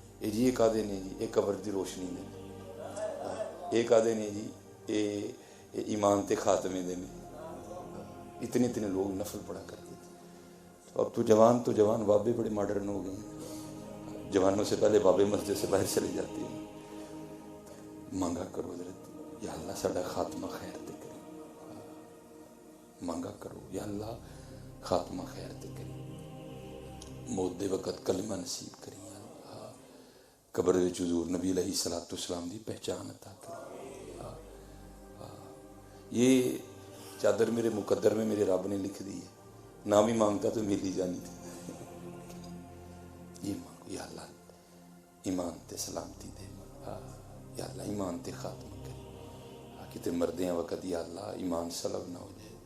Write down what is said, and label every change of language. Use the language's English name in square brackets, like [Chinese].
[Punjabi] جی ایک آدھے نے جی ایک قبر دی روشنی دے، ایک آدھے نے جی اے ایمان تے خاتمے دے، [Urdu] اتنے اتنے لوگ نفل پڑھا کرتے تھے. تو اب تو جوان بابے بڑے ماڈرن ہو گئے ہیں، جوانوں سے پہلے بابے مسجد سے باہر چلے جاتے ہیں. [Punjabi] مانگا کرو حضرت یا اللہ ساڈا خاتمہ خیر تے کرے، مانگا کرو یا اللہ خاتمہ خیر تے کرے، موت دے وقت کلمہ نصیب کری، قبر وچ حضور نبی علیہ الصلوۃ والسلام دی پہچان عطا کرے. [Urdu] یہ چادر میرے مقدر میں میرے رب نے لکھ دی ہے، نہ بھی مانگتا تو مل ہی جانی تھی. [Punjabi] یہ مانگو یا اللہ ایمان تے سلامتی دے، یا اللہ ایمان تے خاتمہ کرے، کتے مردیں وقت یا اللہ ایمان سلب نہ ہو جائے.